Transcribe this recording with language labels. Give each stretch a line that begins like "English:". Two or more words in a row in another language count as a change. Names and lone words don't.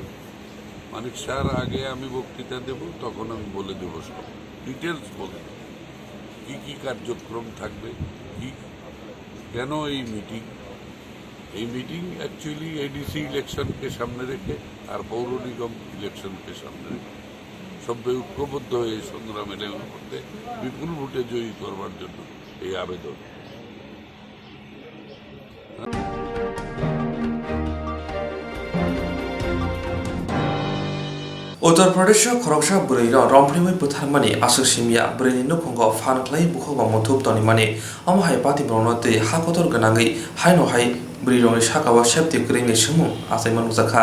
Bangla: মানিক স্যার আগে আমি বক্তৃতা দেব, তখন আমি বলে দেব, সব ডিটেলস বলে দেব, কী কী কার্যক্রম থাকবে, কি কেন এই
English: meeting actually ADC
Bangla: ইলেকশনকে সামনে রেখে আর পৌর নিগম ইলেকশনকে সামনে রেখে সবাই ঐক্যবদ্ধ হয়ে সংগ্রামের মধ্যে বিপুল ভোটে জয়ী করবার জন্য এই আবেদন।
Bodo: उत्तर प्रदेश खरगसा बुरै रमफ्रिमै बुथारमानि आसुक सिमिया बुरैनि नखंग फानख्लाय बुखबा मुथुब तनिमानि अमहाय पाति ब्रनते हाखतर गनाङै हायनहाय बुरै रंनि साकावा सेप्ति ग्रिनि सुमुं आसायमान जाखा